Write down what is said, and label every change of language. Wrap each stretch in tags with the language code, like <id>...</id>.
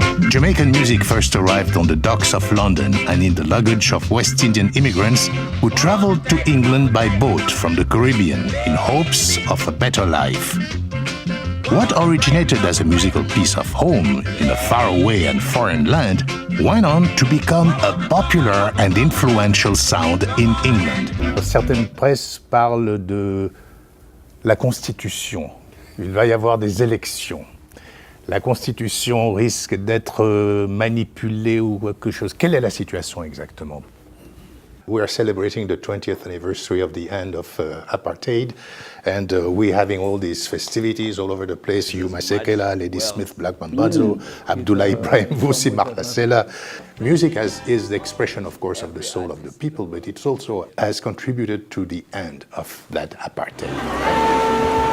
<en>Jamaican music first arrived on the docks of London and in the luggage of West Indian immigrants who traveled to England by boat from the Caribbean in hopes of a better life. What originated as a musical piece of home in a faraway and foreign land went on to become a popular and influential sound in England.</en> <fr>Certaines presses parlent de la Constitution. Il va y avoir des élections. La Constitution risque d'être manipulée ou quelque chose. Quelle est la situation exactement?</fr> <en>We are celebrating the 20th anniversary of the end of apartheid, and we're having all these festivities all over the place. Yuma Sekela, Lady Smith, Black Mambazo, Abdullah Ibrahim Vusi, Martha Sela. Music is the expression, of course, of the soul of the people, but it also has contributed to the end of that apartheid.</en>